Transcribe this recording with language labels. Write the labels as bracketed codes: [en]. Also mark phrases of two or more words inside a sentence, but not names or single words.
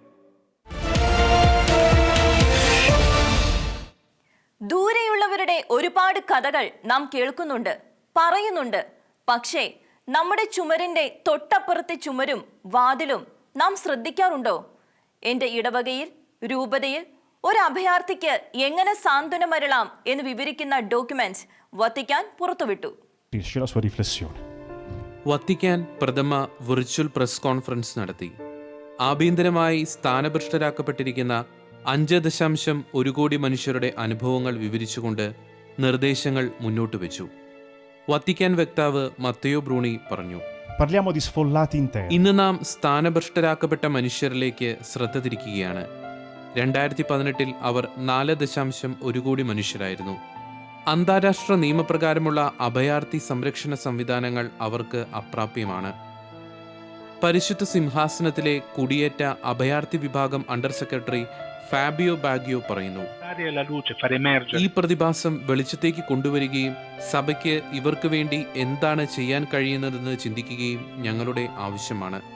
[ml] ദൂരെയുള്ളവരുടെ ഒരുപാട് കഥകൾ നാം കേൾക്കുന്നുണ്ട്, പറയുന്നുണ്ട്. പക്ഷേ നമ്മുടെ ചുമരിന്റെ തൊട്ടപ്പുറത്തെ ചുമരും വാതിലും നാം ശ്രദ്ധിക്കാറുണ്ടോ? എൻ്റെ ഇടവകയിൽ, രൂപതയിൽ ഒരു അഭയാർത്ഥിക്ക് എങ്ങനെ സാന്ത്വനമരുളാം എന്ന് വിവരിക്കുന്ന ഡോക്യുമെന്റ്സ് വത്തിക്കാൻ പുറത്തുവിട്ടു. [it] la sua riflessione. [ml] വത്തിക്കാൻ പ്രഥമ [en] virtual press conference [ml] നടത്തി. ആഭ്യന്തരമായി സ്ഥാനഭ്രഷ്ടരാക്കപ്പെട്ടിരിക്കുന്ന 5.1 കോടി മനുഷ്യരുടെ അനുഭവങ്ങൾ വിവരിച്ചുകൊണ്ട് നിർദ്ദേശങ്ങൾ മുന്നോട്ട് വെച്ചു. വത്തിക്കാൻ വക്താവ് മത്തയോ ബ്രൂണി പറഞ്ഞു, [it] Parliamo di sfollati interni. [ml] ഇന്ന് നാം സ്ഥാനഭ്രഷ്ടരാക്കപ്പെട്ട മനുഷ്യരിലേക്ക് ശ്രദ്ധ തിരിക്കുകയാണ്. 2018 അവർ 4.1 കോടി മനുഷ്യരായിരുന്നു. അന്താരാഷ്ട്ര നിയമപ്രകാരമുള്ള അഭയാർത്ഥി സംരക്ഷണ സംവിധാനങ്ങൾ അവർക്ക് അപ്രാപ്യമാണ്. പരിശുദ്ധ സിംഹാസനത്തിലെ കുടിയേറ്റ അഭയാർത്ഥി വിഭാഗം [en] under secretary [ml] ഫാബിയോ ബാഗിയോ പറയുന്നു, ഈ പ്രതിഭാസം വെളിച്ചത്തേക്ക് കൊണ്ടുവരികയും സഭയ്ക്ക് ഇവർക്ക് വേണ്ടി എന്താണ് ചെയ്യാൻ കഴിയുന്നതെന്ന് ചിന്തിക്കുകയും ഞങ്ങളുടെ ആവശ്യമാണ്.